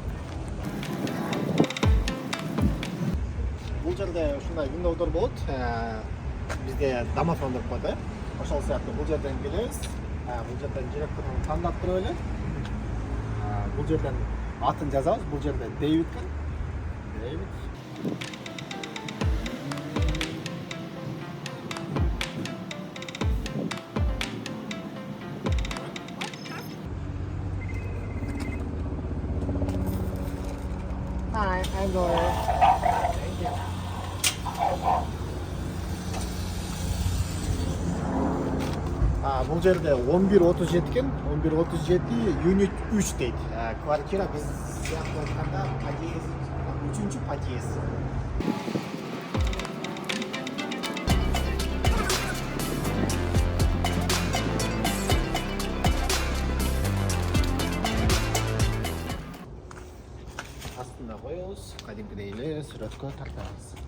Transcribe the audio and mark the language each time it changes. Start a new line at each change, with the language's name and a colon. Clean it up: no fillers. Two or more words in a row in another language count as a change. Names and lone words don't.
Kyrgyz: Бул жерде ушундай виндовдор болот. Бизде домофон деп коет, ошол сыяктуу бул жерден келебиз. Бул жерден директорун тандап туруп эле. Бул жерден атын жазабыз. Бул жерде Дэвид экен. Дэвид.
English: Hi, I'm Laura. Thank you.
Kyrgyz: Бул жерде 11:37 экен. 11:37 юнит 3 дейт. Квартира биз сыяктуу айтканда подъезд, 3-чү подъезд. Астына коебуз, кадимкидей эле сүрөткө тартабыз.